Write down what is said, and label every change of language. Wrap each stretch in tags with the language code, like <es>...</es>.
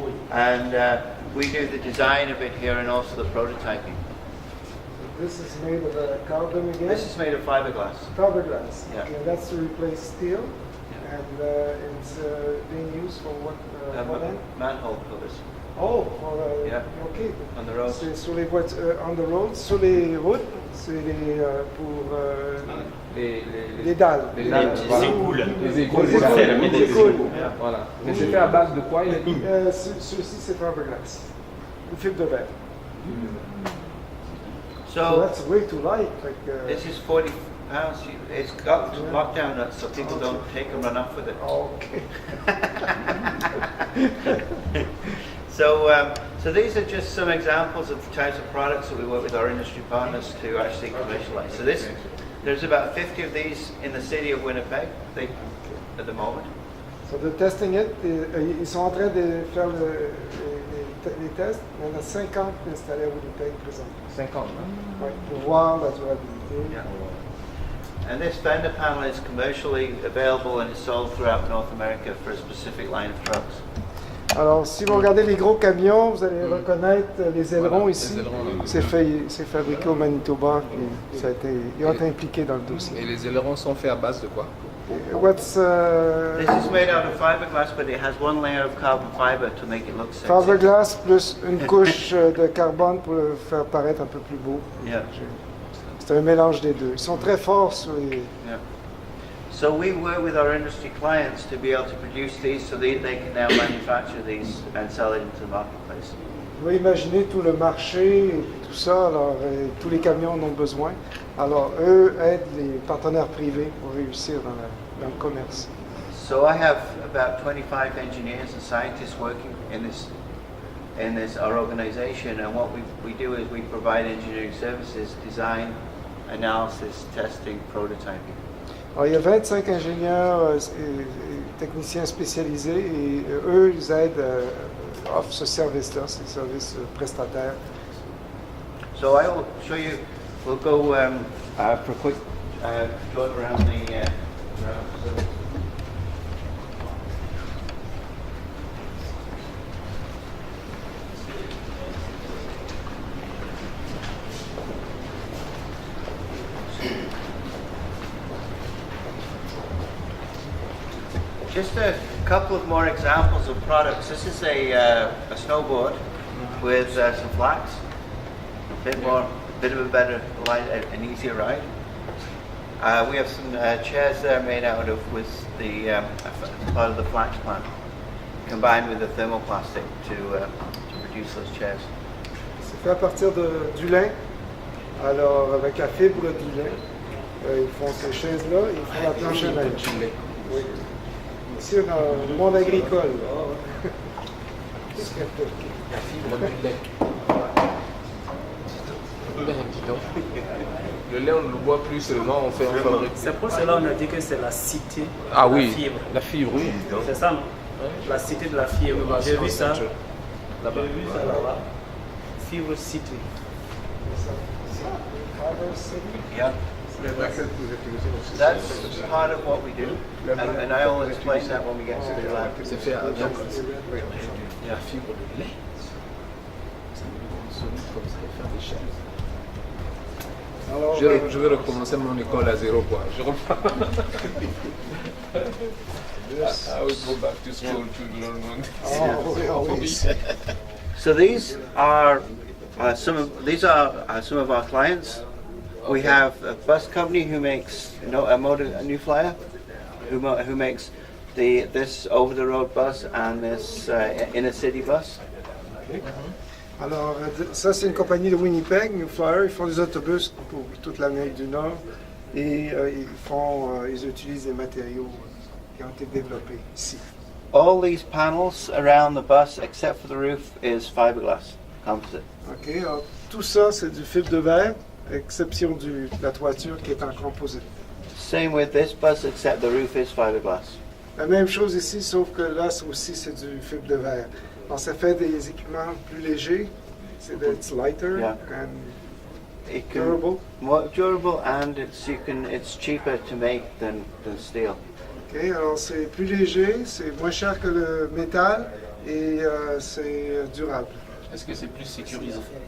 <en>And we do the design of it here and also the prototyping. This is made of carbon again. This is made of fiberglass. Fiberglass. Yeah. Okay, that's to replace steel, and it's being used for what end? Manhole covers Oh, Yeah. ok. on the road.</en> <fr>C'est sur les voitures,</fr> <en>on the road,</en> <fr>sur les routes, c'est pour les dalles. Les dalles, voilà. Les égouts, Les égouts, les égouts. Voilà. Mais c'est fait à base de quoi, il a dit? Ceci, c'est fiberglass. Une fibre de verre.</fr> <en>So So that's way too light. Like, this is 40 pounds. It's got lockdown nuts so people don't take and run off with it. okay. So these are just some examples of the types of products that we work with our industry partners to actually commercialize. So there's about 50 of these in the city of Winnipeg at the moment. So they're testing it.</en> <fr>Ils sont en train de faire les tests. Il y en a 50 installés à Winnipeg présentement. 50, hein? Ouais, pour voir la durabilité.</fr> <en>Yeah. And this fender panel is commercially available and is sold throughout North America for a specific line of trucks.</en> <fr>Alors, si vous regardez les gros camions, vous allez reconnaître les ailerons Voilà, ici. les ailerons, là. C'est fabriqué au Manitoba. Puis ils ont été impliqués dans le dossier. Et les ailerons sont faits à base de quoi?</fr> <en>What's This is made out of fiberglass, but it has one layer of carbon fiber to make it look sexy.</en> <fr>fiberglass plus une couche de carbone pour le faire paraître un peu plus beau.</fr> <en>Yeah.</en> <fr>C'est un mélange des deux. Ils sont très forts sur les...</fr> <en>Yeah. So we work with our industry clients to be able to produce these so they can now manufacture these and sell it into the marketplace.</en> <fr>Vous pouvez imaginer tout le marché et tout ça, alors tous les camions en ont besoin. Alors eux aident les partenaires privés pour réussir dans le commerce.</fr> <en>So I have about 25 engineers and scientists working in this our organization, and what we do is we provide engineering services, design, analysis, testing, prototyping.</en> <fr>Alors, il y a 25 ingénieurs et techniciens spécialisés et eux, ils aident, offrent ce service-là, ce service prestataire.</fr> <en>So I will show you, we'll go for a quick jaunt around the just a couple of more examples of products. This is a snowboard with some flax. Bit of a better light, an easier ride. We have some chairs there made out of with the part of the flax plant, combined with the thermoplastic to produce those chairs.</en> <fr>C'est fait à partir du lin. Alors, avec la fibre du lin, ils font ces chaises-là et ils font la planche à neige. Oui. Ici, on a le monde agricole. La fibre du lait. Ben, dis donc. Le lait, on ne le boit plus seulement, on fait en fabrique. C'est pour cela qu'on a dit que c'est la cité Ah de oui, la fibre. la fibre, oui. C'est ça, non? La cité de la fibre. J'ai vu ça. Là-bas. J'ai vu ça là-bas. Fibre cité.</fr> <en>Yeah. That's part of what we do, and I always explain that when we get to the lab.</en> <fr>C'est fait à la fibre de lait. Ça me solide comme ça et faire des chaises. Alors, Je vais recommencer mon école à zéro, quoi. Je repars.</fr> <en>I would go back to school to learn one. So these are some of our clients. We have a bus company who makes a new flyer, who makes this over-the-road bus and this inner city bus.</en> <fr>Alors, ça, c'est une compagnie de Winnipeg, New Flyer. Ils font des autobus pour toute l'Amérique du Nord et ils utilisent des matériaux qui ont été développés ici.</fr> <en>All these panels around the bus, except for the roof, is fiberglass composite.</en> <fr>OK, alors, tout ça, c'est du fibre de verre, à exception de la toiture qui est en composite.</fr> <en>Same with this bus, except the roof is fiberglass.</en> <fr>La même chose ici, sauf que là aussi, c'est du fibre de verre. Alors, ça fait des équipements plus légers.</fr> <en>It's lighter Yeah. and It can, durable. more durable, and it's cheaper to make than steel.</en> <fr>OK, alors c'est plus léger, c'est moins cher que le métal et c'est durable. Est-ce que c'est plus sécurisant?</fr>